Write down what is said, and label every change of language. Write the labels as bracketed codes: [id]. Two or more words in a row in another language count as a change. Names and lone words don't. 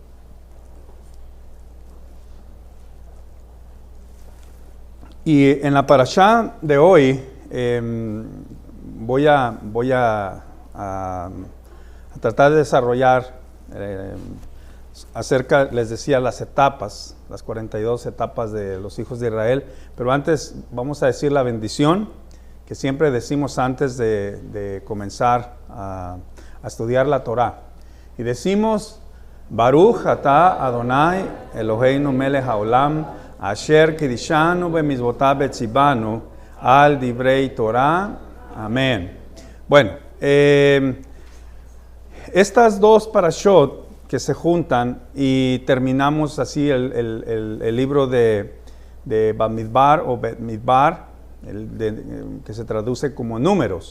[es] Y en la parashá de hoy voy a tratar de desarrollar acerca, les decía, las etapas, las 42 etapas de los hijos de Israel. Pero antes vamos a decir la bendición que siempre decimos antes de comenzar a estudiar la Torah. Y decimos: [he] ברוך אתה אדוני אלוהינו מלך העולם אשר קדשנו במצוותיו וציונו על דברי תורה. [es] Amén. Bueno, estas dos parashot que se juntan y terminamos así el libro de Bamidbar o Betmidbar, que se traduce como números.